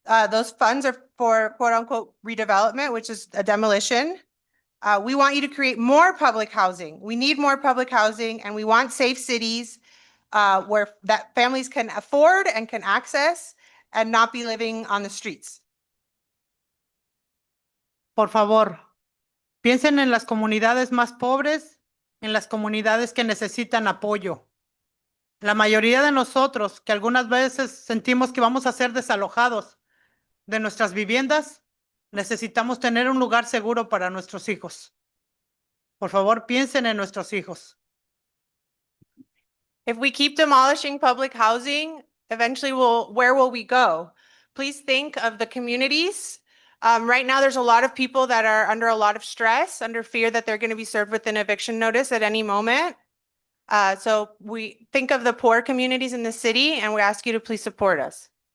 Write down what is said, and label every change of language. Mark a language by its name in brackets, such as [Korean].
[English] Those funds are for quote unquote redevelopment, which is a demolition. We want you to create more public housing. We need more public housing, and we want safe cities where that families can afford and can access and not be living on the streets. [Spanish] Por favor, piensen en las comunidades más pobres, en las comunidades que necesitan apoyo. La mayoría de nosotros, que algunas veces sentimos que vamos a ser desalojados de nuestras viviendas, necesitamos tener un lugar seguro para nuestros hijos. Por favor, piensen en nuestros hijos. [English] If we keep demolishing public housing, eventually where will we go? Please think of the communities. Right now, there's a lot of people that are under a lot of stress, under fear that they're going to be served with an eviction notice at any moment. So we think of the poor communities in the city, and we ask you to please support us.